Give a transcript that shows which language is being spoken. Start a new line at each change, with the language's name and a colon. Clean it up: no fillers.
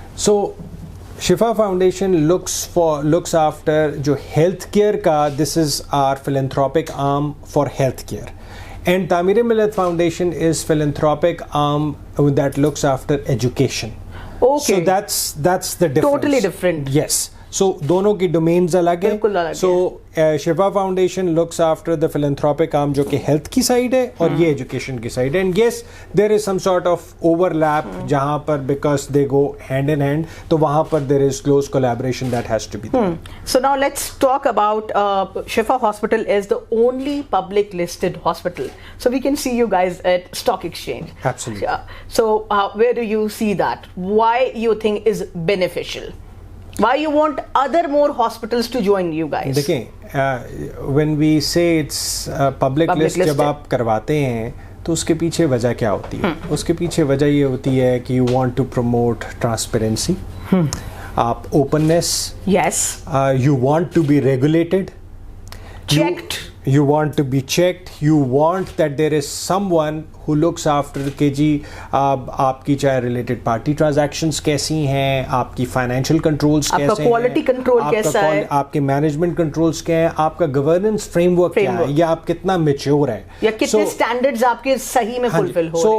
English: So Shifa Foundation looks after
Urdu: jo healthcare ka.
English: This is our philanthropic arm for healthcare. And Tamir Millat Foundation is philanthropic arm that looks after education. Okay. So that's the difference. Totally different. Yes.
Urdu: So دونوں کی domains الگ ہیں. بالکل الگ.
English: So Shifa Foundation looks after the philanthropic arm
Urdu: جو کہ health کی side ہے, اور یہ ایجوکیشن کی سائڈ ہے.
English: And yes, there is some sort of overlap
Urdu: جہاں پر
English: because they go hand in hand,
Urdu: تو وہاں پر
English: there is close collaboration that has to be there. So now let's talk about Shifa Hospital is the only public listed hospital. So we can see you guys at Stock Exchange. Absolutely. Yeah. So where do you see that? Why you think is beneficial? Why you want other more hospitals to join you guys?
Urdu: دیکھیں,
English: when we say it's public list
Urdu: جب آپ کرواتے ہیں تو اس کے پیچھے وجہ کیا ہوتی ہے؟ اس کے پیچھے وجہ یہ ہوتی ہے کہ
English: you want to promote transparency,
Urdu: آپ openness,
English: yes, you want to be regulated, checked, you want to be checked, you want that there is someone who looks after
Urdu: کہ جی آپ کی چاہے ریلیٹڈ پارٹی ٹرانزیکشنز کیسی ہیں, آپ کی فائنینشیل کنٹرولز کیسے ہیں, آپ کا کوالٹی کنٹرول کیسا ہے, آپ کے مینجمنٹ کنٹرولز کیا ہیں, آپ کا گورننس فریم ورک کیا ہے, یا آپ کتنا میچور ہیں, یا کتنے اسٹینڈرڈز آپ کے صحیح میں فلفل ہو رہے ہیں.